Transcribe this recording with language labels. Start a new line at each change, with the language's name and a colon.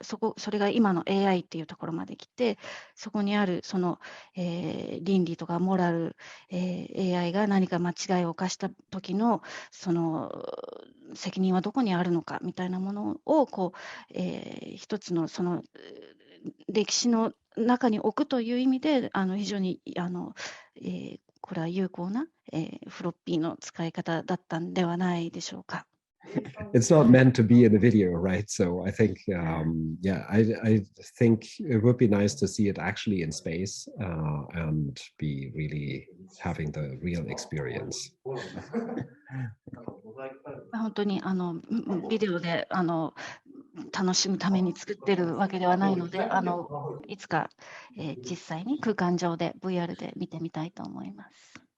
Japanese: それが今の AI っていうところまで来て、そこにあるその、倫理とかモラル、AI が何か間違いを犯した時のその責任はどこにあるのかみたいなものをこう、一つのその歴史の中に置くという意味で非常にこれは有効な、フロッピーの使い方だったんではないでしょうか。
English: It's not meant to be in a video, right? So I think, I think it would be nice to see it actually in space and be really having the real experience.
Japanese: 本当にビデオで楽しむために作ってるわけではないので、いつか、実際に空間上で VR で見てみたいと思います。